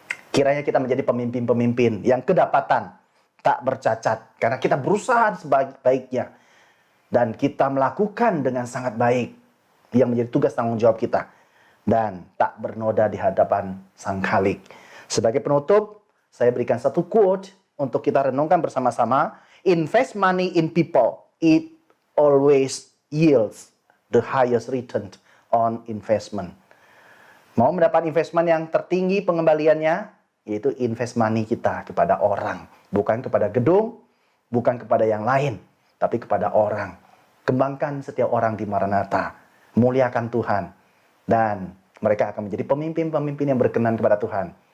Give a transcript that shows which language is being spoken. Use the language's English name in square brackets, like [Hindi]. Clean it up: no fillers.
[Indonesian] Kiranya kita menjadi pemimpin-pemimpin yang kedapatan tak bercacat, karena kita berusaha sebaik-baiknya dan kita melakukan dengan sangat baik yang menjadi tugas tanggung jawab kita, dan tak bernoda di hadapan Sang Khalik. Sebagai penutup, saya berikan satu quote untuk kita renungkan bersama-sama. [English] Invest money in people, it always yields the highest return on investment. [Indonesian] Mau mendapat investment yang tertinggi pengembaliannya, yaitu [English] invest money [Indonesian] kita kepada orang. Bukan kepada gedung, bukan kepada yang lain, tapi kepada orang. Kembangkan setiap orang di Maranatha. Muliakan Tuhan. Dan mereka akan menjadi pemimpin-pemimpin yang berkenan kepada Tuhan.